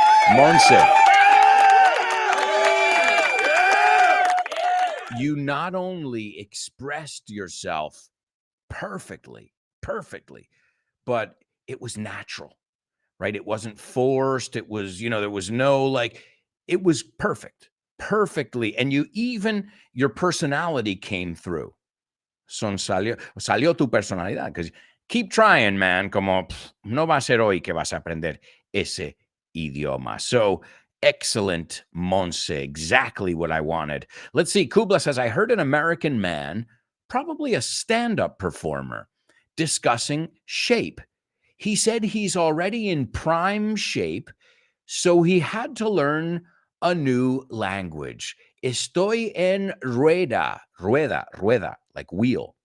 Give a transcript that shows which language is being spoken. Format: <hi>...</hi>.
<en>Monse, you not only expressed yourself perfectly, but it was natural, right? It wasn't forced. It was, there was no it was perfectly. And your personality came through. Salió tu personalidad. Because keep trying, man.</en> <es>Como no va a ser hoy que vas a aprender ese idioma.</es> <en>So excellent, Monse. Exactly what I wanted. Let's see. Kubla says, I heard an American man, probably a stand-up performer, discussing shape. He said he's already in prime shape, so he had to learn a new language.</en> <es>Estoy en rueda,</es> <en>like wheel.</en>